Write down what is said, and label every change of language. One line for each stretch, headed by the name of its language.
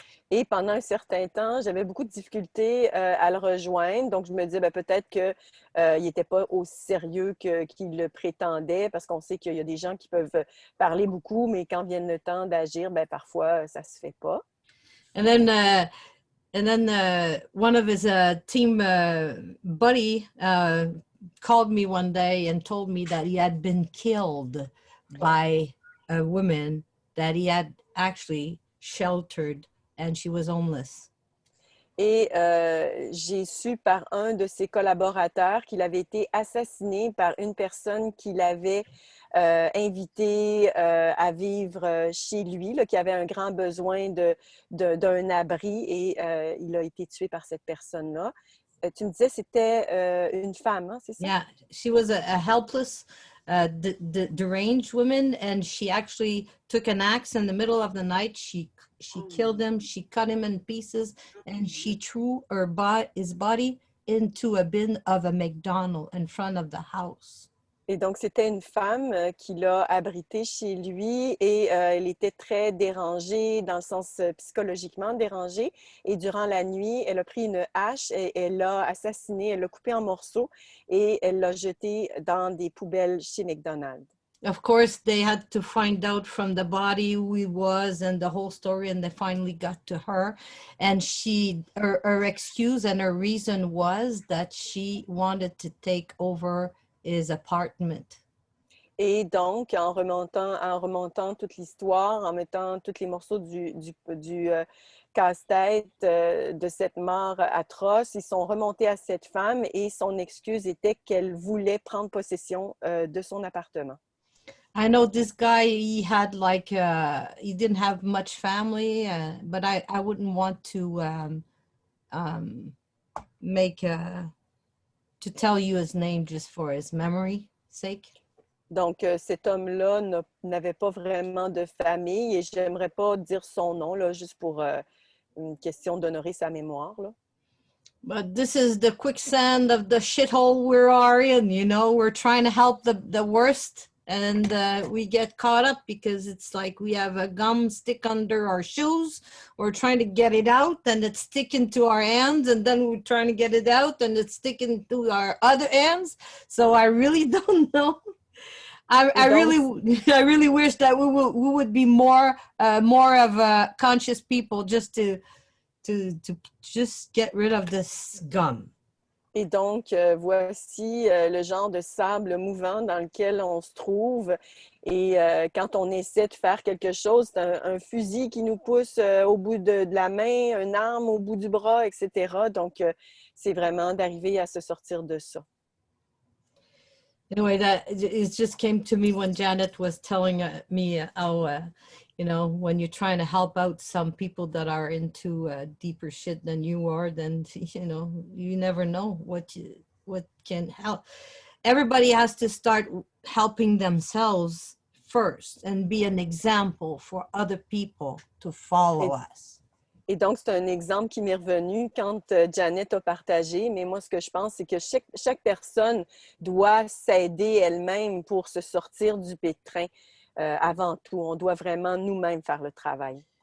French: Et pendant un certain temps, j'avais beaucoup de difficultés à le rejoindre. Donc, je me disais peut-être qu'il n'était pas aussi sérieux qu'il le prétendait, parce qu'on sait qu'il y a des gens qui peuvent parler beaucoup, mais quand vient le temps d'agir, parfois, ça ne se fait pas.
English: And then one of his team buddy called me one day and told me that he had been killed by a woman that he had actually sheltered. And she was homeless.
French: Et j'ai su par un de ses collaborateurs qu'il avait été assassiné par une personne qui l'avait invité à vivre chez lui, là, qui avait un grand besoin d'un abri, et il a été tué par cette personne-là. Tu me disais c'était une femme, hein, c'est ça?
English: Yeah, she was a helpless, deranged woman, and she actually took an axe in the middle of the night. She killed him, she cut him in pieces, and she threw his body into a bin of a McDonald's in front of the house.
French: Et donc, c'était une femme qui l'a abrité chez lui, et elle était très dérangée, dans le sens psychologiquement dérangée. Et durant la nuit, elle a pris une hache et elle l'a assassiné, elle l'a coupé en morceaux et elle l'a jeté dans des poubelles chez McDonald's.
English: Of course, they had to find out from the body who he was and the whole story, and they finally got to her. And her excuse and her reason was that she wanted to take over his apartment.
French: Et donc, en remontant toute l'histoire, en mettant tous les morceaux du casse-tête de cette mort atroce, ils sont remontés à cette femme, et son excuse était qu'elle voulait prendre possession de son appartement.
English: I know this guy, he had like, he didn't have much family, but I wouldn't want to to tell you his name just for his memory sake.
French: Donc, cet homme-là n'avait pas vraiment de famille et j'aimerais pas dire son nom, là, juste pour une question d'honorer sa mémoire, là.
English: But this is the quicksand of the shithole we are in, you know. We're trying to help the worst, and we get caught up because it's like we have a gum stick under our shoes. We're trying to get it out, and it's sticking to our hands, and then we're trying to get it out, and it's sticking to our other hands. So I really don't know. I really wish that we would be more of a conscious people just to just get rid of this gum.
French: Et donc, voici le genre de sable mouvant dans lequel on se trouve. Et quand on essaie de faire quelque chose, c'est un fusil qui nous pousse au bout de la main, une arme au bout du bras, etc. Donc, c'est vraiment d'arriver à se sortir de ça.
English: Anyway, it just came to me when Janet was telling me how, you know, when you're trying to help out some people that are into deeper shit than you are, then, you know, you never know what can help. Everybody has to start helping themselves first and be an example for other people to follow us.
French: Et donc, c'est un exemple qui m'est revenu quand Janet a partagé, mais moi, ce que je pense, c'est que chaque personne doit s'aider elle-même pour se sortir du pétrin avant tout. On doit vraiment nous-mêmes faire le travail.